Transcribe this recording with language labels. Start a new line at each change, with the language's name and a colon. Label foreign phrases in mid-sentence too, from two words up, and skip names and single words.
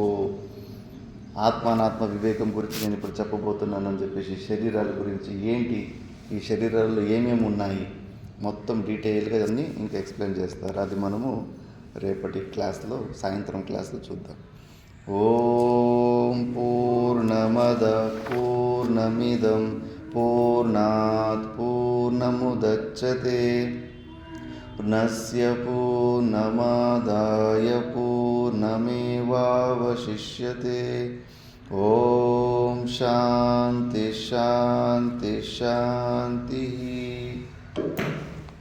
Telugu: ఆత్మానాత్మ వివేకం గురించి నేను ఇప్పుడు చెప్పబోతున్నానని చెప్పేసి, శరీరాల గురించి ఏంటి, ఈ శరీరాల్లో ఏమేమి ఉన్నాయి మొత్తం డీటెయిల్గా అన్నీ ఇంకా ఎక్స్ప్లెయిన్ చేస్తారు. అది మనము రేపటి క్లాస్లో, సాయంత్రం క్లాస్లో చూద్దాం.
Sanskrit: ఓం పూర్ణమద పూర్ణమిదం పూర్ణాత్ పూర్ణముదచ్యతే పూర్ణస్య పూర్ణమాదాయ పూర్ణమేవావశిష్యతే. ఓం శాంతి శాంతి శాంతి.